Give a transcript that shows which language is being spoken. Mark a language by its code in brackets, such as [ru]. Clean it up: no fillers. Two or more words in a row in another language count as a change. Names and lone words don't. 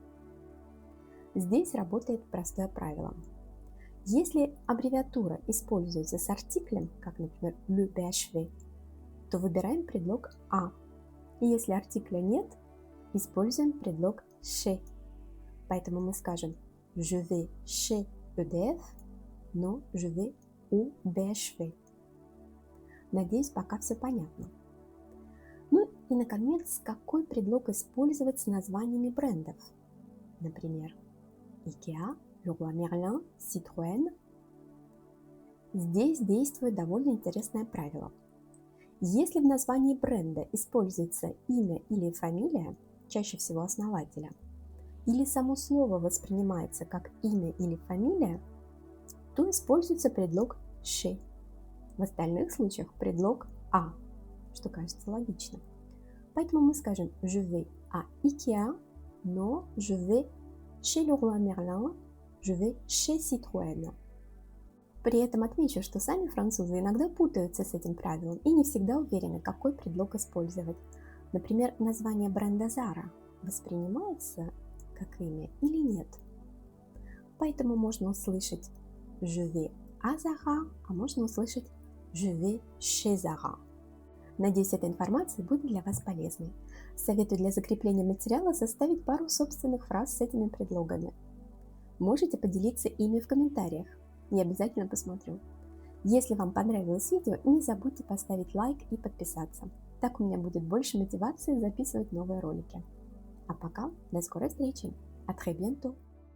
[ru] Здесь работает простое правило. Если аббревиатура используется с артиклем, как, например, [fr] le BHV, [ru] то выбираем предлог «à». И если артикля нет, используем предлог chez. Поэтому мы скажем [fr] «je vais chez EDF», [ru] но [fr] «je vais au BHV». [ru] Надеюсь, пока все понятно. Ну и, наконец, какой предлог использовать с названиями брендов? Например, IKEA, Leroy Merlin, Citroën. Здесь действует довольно интересное правило. Если в названии бренда используется имя или фамилия, чаще всего основателя, или само слово воспринимается как имя или фамилия, то используется предлог chez. В остальных случаях предлог «à», что кажется логично. Поэтому мы скажем [fr] «je vais à IKEA», [ru] но [fr] «je vais chez Leroy Merlin», «je vais chez Citroën». [ru] При этом отмечу, что сами французы иногда путаются с этим правилом и не всегда уверены, какой предлог использовать. Например, название бренда Zara воспринимается как имя или нет. Поэтому можно услышать [fr] «je vais à Zara», [ru] а можно услышать [fr] «je vais chez Zara». [ru] Надеюсь, эта информация будет для вас полезной. Советую для закрепления материала составить пару собственных фраз с этими предлогами. Можете поделиться ими в комментариях. Я обязательно посмотрю. Если вам понравилось видео, не забудьте поставить лайк и подписаться. Так у меня будет больше мотивации записывать новые ролики. А пока, до скорой встречи. [fr] À très bientôt.